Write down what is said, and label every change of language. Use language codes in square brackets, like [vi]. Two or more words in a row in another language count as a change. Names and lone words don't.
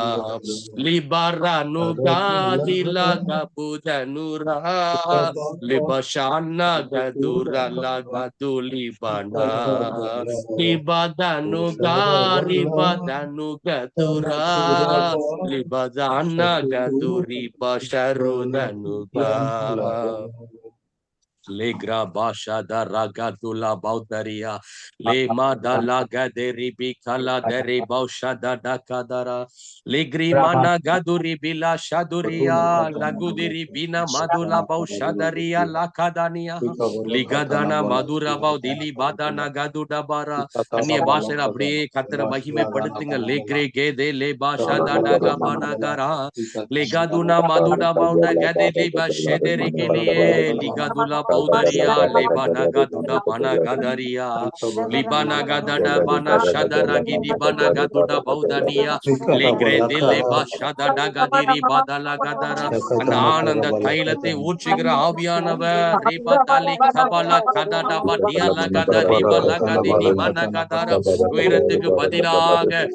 [ta] libaranuga dilaga budanura libashana gadura laga dulibana Libadanuga, Libadanuga Tura, Libadana Gaduri Basharudanuga. Legra basha da ragatula bautaria le madala gaderi bikala deri bausha da kadara legri mana gaduri bila shaduria lagudiri bina madula bausha daria lakadania ligadana madura baudili badana gaduda bara அந்நிய பாஷையில அப்படியே கத்திர மகிமைப்படுத்துங்க லேக்ரே கேதே லே பாஷா தாடா கபானகரா லேகாதுனா மதுடா பௌட கதே லே பஷெதெரி கிலியே லிகாதுலா பௌதரியா லேபானா கதுடா பனா கதரியா லிபானா கதடா பனா ஷதரா கிதி பனா கதுடா பௌதனியா லேக்ரே தே லே பாஷா தாடா கதிரி பாதலா கதரா அந்த ஆனந்த தைலத்தை ஊற்றுகிற ஆவியானவர் ரீபா தாலி கபாலா கதடா பாடியாலா கதா ரிபலா கதினி மனா கதரா உயரத்துக்கு பதிலாக